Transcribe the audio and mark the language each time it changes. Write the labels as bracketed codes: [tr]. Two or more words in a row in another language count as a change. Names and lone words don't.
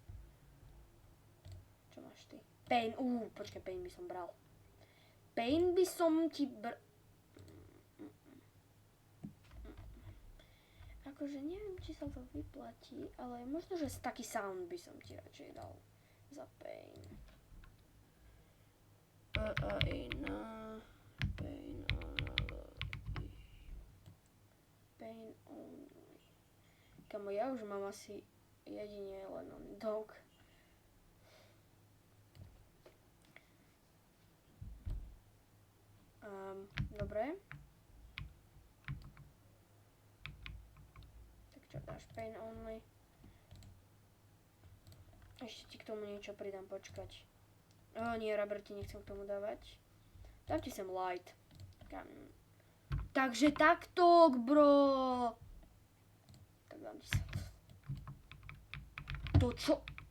[sk] Čo máš ty? Pain, počkaj, Pain by som bral. Pain by som ti akože neviem, či sa to vyplatí, ale možno, že taký sound by som ti radšej dal za Pain. [en] Pain only. [sk] Kamo, ja už mám asi jedine len on Douk. Dobre. Tak čo dáš? [en] Pain only. [sk] Ešte ti k tomu niečo pridám, počkať. Nie, Rubber ti nechcem k tomu dávať. Dám ti sem light. Takže takto, bro. Tak dám ti sem. To čo?